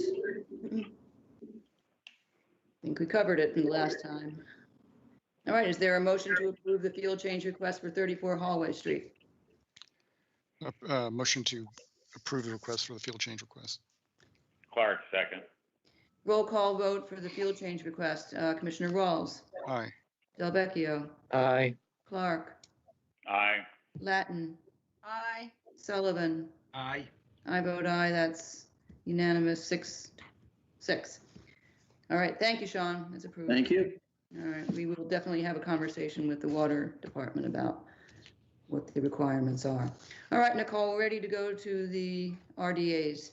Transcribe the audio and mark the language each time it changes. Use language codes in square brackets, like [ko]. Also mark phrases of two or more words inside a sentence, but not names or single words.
[en] I think we covered it from the last time. All right, is there a motion to approve the field change request for 34 Hallway Street? Motion to approve the request for the field change request. Clark, second. Roll call vote for the field change request. Commissioner Rawls? Aye. Delvecchio? Aye. Clark? Aye. Latin? Aye. Sullivan? Aye. I vote aye. That's unanimous, 6-6. All right, thank you, Sean. That's approved. Thank you. All right, we will definitely have a conversation with the water department about what the requirements are. All right, Nicole, we're ready to go to the RDAs.